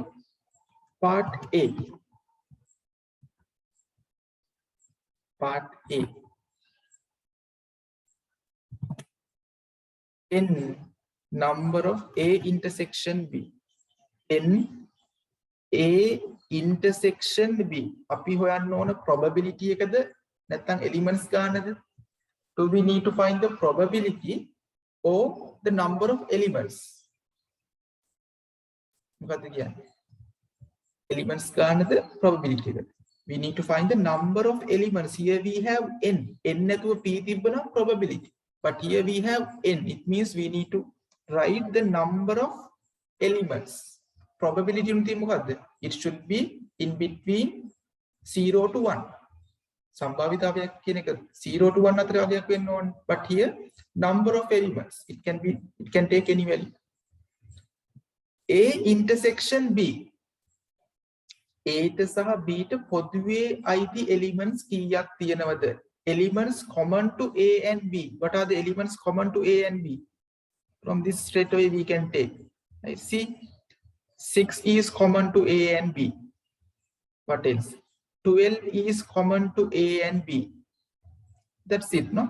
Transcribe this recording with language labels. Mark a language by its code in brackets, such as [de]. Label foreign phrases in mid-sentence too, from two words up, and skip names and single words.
[en] Part A. Part A. N number of A intersection B. N A intersection B. [si] අපි හොයන්න ඕන probability එකද නැත්නම් elements ගන්නද? [en] So we need to find the probability or the number of elements. [si] මොකක්ද කියන්නේ? Elements ගන්නද probability එකද? [en] We need to find the number of elements. Here we have n. n [si] නැතුව p තිබ්බනම් [en] probability. But here we have n. It means we need to write the number of elements. Probability it should be in between 0 to 1. [si] සම්භාවිතාවයක් කියන එක 0 to 1 අතර වගේක් වෙන්න ඕන. [en] But here number of elements. It can take any value. A intersection B. [si] A ට සහ B ට පොදුවේ අයිති elements කීයක් තියෙනවද? [en] Elements common to A and B. What are the elements common to A and B? From this straight away we can take. I see 6 is common to A and B. What else? 12 is common to A and B. That's it, no?